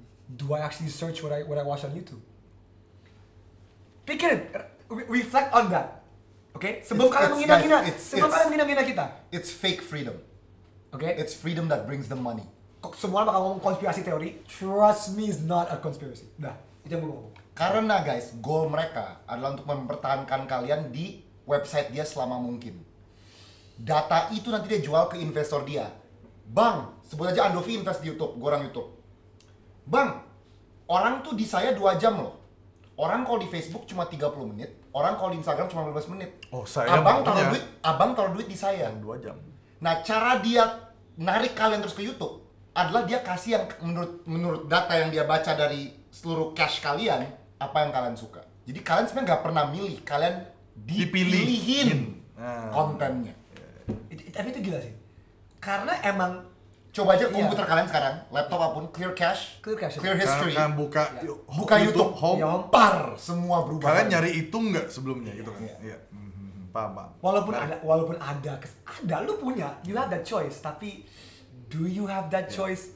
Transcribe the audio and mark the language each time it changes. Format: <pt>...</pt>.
<en>Do I actually search what I watch on YouTube?</en> <id>Pikirin,</id> <en>reflect on that.</en> <id>Oke, sebelum kalian menghina-hina kita.</id> <en>It's fake freedom. Oke. It's freedom that brings the money.</en> <id>Semua bakal ngomong konspirasi teori.</id> <en>Trust me, is not a conspiracy.</en> <id>Dah, itu yang gue ngomong. Karena guys, goal mereka adalah untuk mempertahankan kalian di website dia selama mungkin. Data itu nanti dia jual ke investor dia. Bang, sebut aja Andovi invest di YouTube, gue orang YouTube. Bang, orang tuh di saya 2 jam loh. Orang kalau di Facebook cuma 30 menit, orang kalau di Instagram cuma 15 menit. Oh, saya abang taruh duit di saya. 2 jam. Nah, cara dia narik kalian terus ke YouTube adalah dia kasih yang menurut data yang dia baca dari seluruh cache kalian, apa yang kalian suka. Jadi kalian sebenarnya nggak pernah milih, kalian dipilihin kontennya. Tapi itu gila sih. Karena emang coba aja komputer kalian sekarang, laptop apapun,</id> <en>clear cache, clear history.</en> <id>Kalian buka YouTube home, par semua berubah. Kalian nyari itu nggak sebelumnya gitu kan? Iya. Paham. Walaupun ada, lu punya,</id> <en>you have that choice,</en> <id>tapi</id> <en>do you have that choice?</en>